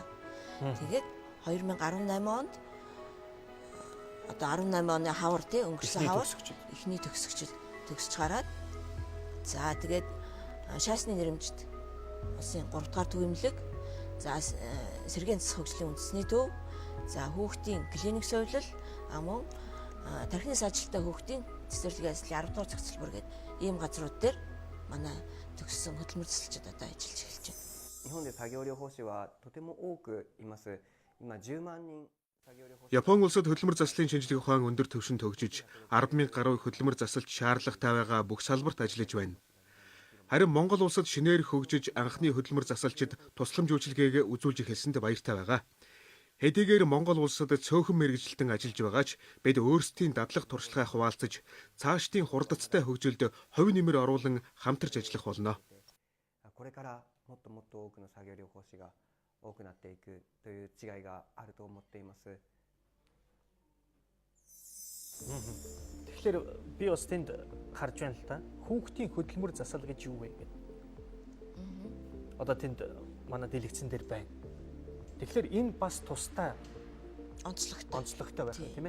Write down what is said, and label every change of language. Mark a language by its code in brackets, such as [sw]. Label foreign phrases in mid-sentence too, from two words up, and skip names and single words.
[mn] Тэгээд 2018 онд одоо 18 оны хавар тий өнгөрсөн хавар эхний төгсөгчд төгсөж гараад за тэгээд шаасны нэрэмжит улсын 3 дугаар төв эмнэлэг за сэргээн засах хөгжлийн үндэсний төв за хүүхдийн клиник совилал мөн тархины саажилттай хүүхдийн цэцэрлэгийн ажлын 10 дугаар цогцлбор гэдэг ийм газрууд дээр манай төгссөн хөдөлмөр засалчид одоо ажиллаж эхэлж байна. [ja] 日本で作業療法士はとても多くいます。今10万人 [mn] Япон улсад хөдөлмөр заслын шинжилгээ ухаан өндөр түвшинд хөгжиж 10,000 гаруй хөдөлмөр засалч шаардлагатай байгаа бүх салбарт ажиллаж байна. Харин Монгол улсад шинээр хөгжиж анхны хөдөлмөр засалчид тусламж үйлчилгээгээ үзүүлж эхэлсэнд баяртай байгаа. Хэдийгээр Монгол улсад цөөхөн мэргэжилтэн ажиллаж байгаач бид өөрсдийн дадлаг туршлагаа хуваалцаж цаашдын хурдцтай хөгжилд хувь нэмэр оруулан хамтарч ажиллах болно. [ja] これからもっともっと多くの作業療法士が多くなっていくという違いがあると思っています。 [mn] Тэгэхээр би бас тэнд харж байна л та. Хүүхдийн хөдөлмөр засал гэж юу вэ гэдэг. Одоо тэнд манай дэлгэцэн дээр байна. Тэгэхээр энэ бас тустай онцлогтой байх тийм ээ.